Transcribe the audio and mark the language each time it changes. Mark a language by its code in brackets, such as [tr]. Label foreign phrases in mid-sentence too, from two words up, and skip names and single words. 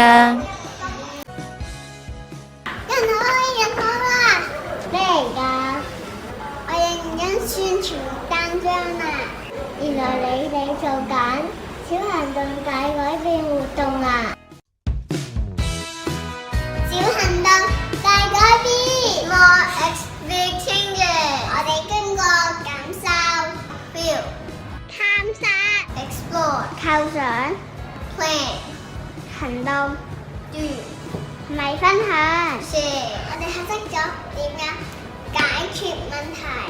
[yue] 人好啦，咩嚟㗎？我認真宣傳單張啊！原來你哋做緊小行動大改變活動啊！小行動大改變 ， [en] more big changes。 [yue] 我哋經過感受 ，feel， 探索 ，explore， 構想 ，plan， 行動 ，do， 同埋分享 ，share。我哋學識咗點樣解決問題。